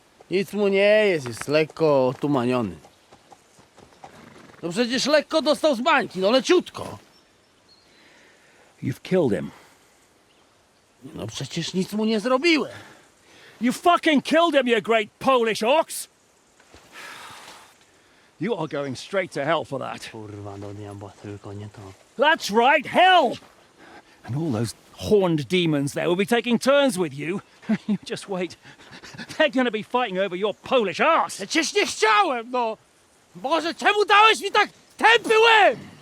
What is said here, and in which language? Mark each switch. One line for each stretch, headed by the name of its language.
Polish: Nic mu nie jest lekko otumaniony. No przecież lekko dostał z bańki, no leciutko.
English: You've killed him.
Polish: No przecież nic mu nie zrobiłem.
English: You fucking killed him, you great Polish ox! You are going straight to hell for that. That's right, hell! And all those horned demons there will be taking turns with you. You just wait. They're gonna be fighting over your Polish arse.
Polish: Przecież nie chciałem, no! Boże, czemu dałeś mi tak tępy łeb?